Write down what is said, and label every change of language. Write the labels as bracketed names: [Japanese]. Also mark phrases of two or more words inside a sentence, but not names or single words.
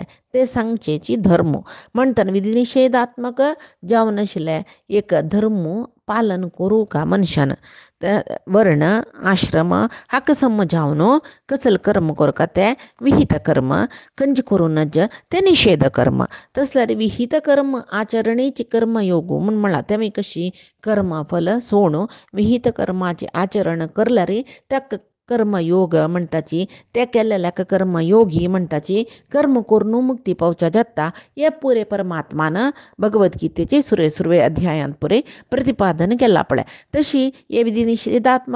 [Konkani] ते सांगचेची धर्म म्हणटना विधी निषेधात्मक जावन आशिल्लें एक धर्म पालन करूं का मनशान वर्ण आश्रम हाका सम जावन कसले कर्म करता ते विहित कर्म खंयचे करूं नज ते निषेध कर्म तसल्यार विहित कर्म आचरणेची कर्मयोग म्हूण म्हणला तेमी कशी कर्म फल सोड विहित कर्माचे आचरण करल्यार त्या कर्मयोग म्हणटाची ते केल्ल्याक कर्मयोगी म्हणटाची कर्म करून मुक्ती पावच्या जाता हे पुरे परमात्मान भगवद्गीतेचे सुरवे अध्यायान पुरे प्रतिपादन केला पळय तशी हे विधी निषेधात्मक